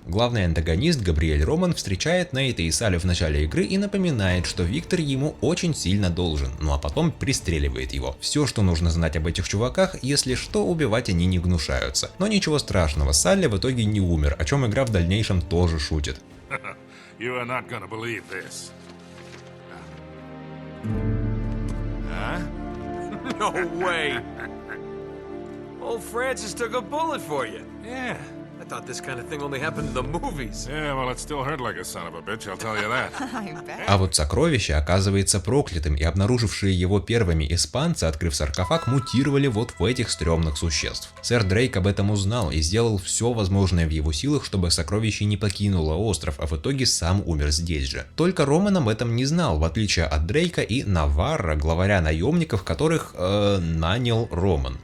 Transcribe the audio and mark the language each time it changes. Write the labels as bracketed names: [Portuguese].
[Russian] Главный антагонист Габриэль Роман встречает Нейта и Салли в начале игры и напоминает, что Виктор ему очень сильно должен, ну а потом пристреливает его. Все, что нужно знать об этих чуваках, если что, убивать они не гнушаются. Но ничего страшного, Салли в итоге не умер, о чем игра в дальнейшем тоже шутит. [English] You are not gonna believe this. Huh? No way! Old Francis took a bullet for you. Yeah, I thought this kind of thing only happened in the movies. Yeah, well, it still hurt like a son of a bitch, I'll tell you that. I bet. [Russian] А вот сокровище оказывается проклятым, и обнаружившие его первыми испанцы, открыв саркофаг, мутировали вот в этих стрёмных существ. Сэр Дрейк об этом узнал и сделал все возможное в его силах, чтобы сокровище не покинуло остров, а в итоге сам умер здесь же. Только Роман об этом не знал, в отличие от Дрейка и Наварра, главаря наемников, которых нанял Роман.